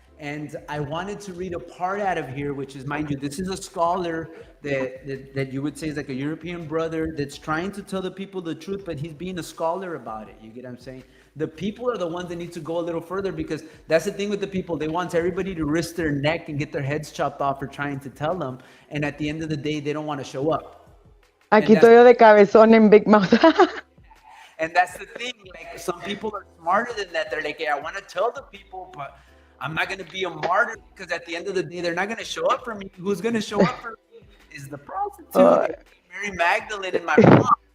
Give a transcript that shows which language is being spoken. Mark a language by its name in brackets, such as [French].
[English] And I wanted to read a part out of here, which is, mind you, this is a scholar that you would say is like a European brother that's trying to tell the people the truth, but he's being a scholar about it. You get what I'm saying? The people are the ones that need to go a little further, because that's the thing with the people. They want everybody to risk their neck and get their heads chopped off for trying to tell them. And at the end of the day, they don't want to show up. [Spanish] Aquí estoy yo de cabezón en Big Mouth. [English] And that's the thing. Like, some people are smarter than that. They're like, hey, I want to tell the people, but I'm not going to be a martyr, because at the end of the day, they're not going to show up for me. Who's going to show up for me is the prostitute, Mary Magdalene, and my mom.